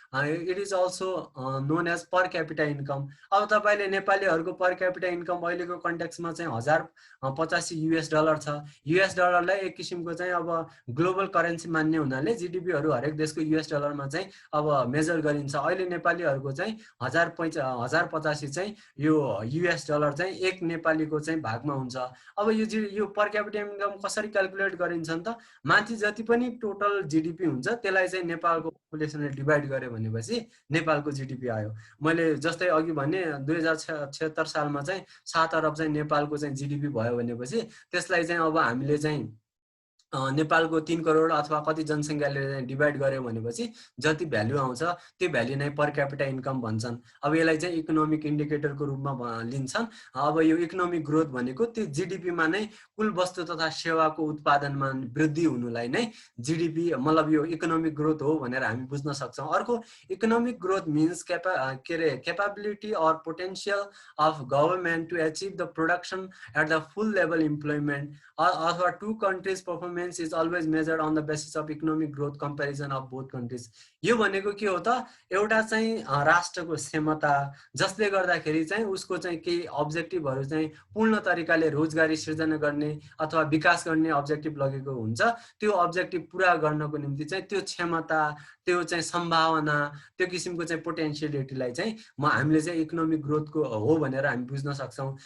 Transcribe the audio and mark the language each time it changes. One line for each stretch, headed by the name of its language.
English: It is also known as per capita income.
Nepali: अब तपाईले नेपालीहरुको per capita income अहिलेको कन्टेक्स्टमा चाहिँ 1085 US डलर छ। US डलरलाई एक किसिमको चाहिँ अब ग्लोबल करेन्सी मान्ने हुनाले जीडीपी हरु हरेक देशको US डलरमा चाहिँ अब मेजर गरिन्छ। अहिले नेपालीहरुको चाहिँ 1085 चाहिँ यो US डलर चाहिँ एक नेपालीको चाहिँ भागमा हुन्छ। अब यो पर क्यापिटा इन्कम कसरी क्याल्कुलेट गरिन्छ त, माथि जति पनि टोटल जीडीपी हुन्छ त्यसलाई चाहिँ नेपालको पपुलेसनले डिभाइड गर्यो भनेपछि नेपालको जीडीपी आयो। मैले जस्तै अघि भने 2076 सालमा चाहिँ 7 अरब चाहिँ नेपालको चाहिँ जीडीपी भयो भनेपछि त्यसलाई चाहिँ अब हामीले चाहिँ नेपालको 3 करोड अथवा कति जनसंख्याले डिभाइड गर्यो भनेपछि जति भ्यालु आउँछ त्यो भ्यालु नै पर क्यापिटा इन्कम भन्छन्। अब यसलाई चाहिँ इकोनोमिक इन्डिकेटरको रूपमा लिन्छन्। अब यो इकोनोमिक ग्रोथ भनेको त्यो जीडीपी मा नै कुल वस्तु तथा सेवाको उत्पादनमा वृद्धि हुनुलाई नै जीडीपी मतलब यो इकोनोमिक ग्रोथ हो भनेर हामी बुझ्न सक्छौं।
English: अर्को economic growth means capability or potential of government to achieve the production at the full level employment अथवा two countries performance is always measured on the basis of economic growth comparison of both countries।
Nepali: यो भनेको के हो त, एउटा चाहिँ राष्ट्रको क्षमता जसले गर्दाखेरि चाहिँ उसको चाहिँ केही अब्जेक्टिभहरु चाहिँ पूर्ण तरिकाले रोजगारी सृजना गर्ने अथवा विकास गर्ने अब्जेक्टिभ लगेको हुन्छ। त्यो अब्जेक्टिभ पूरा गर्नको निम्ति चाहिँ त्यो क्षमता त्यो चाहिँ सम्भावना त्यो किसिमको चाहिँ पोटेन्शियलिटीलाई चाहिँ हामीले चाहिँ इकोनोमिक ग्रोथको हो भनेर हामी बुझ्न सक्छौं।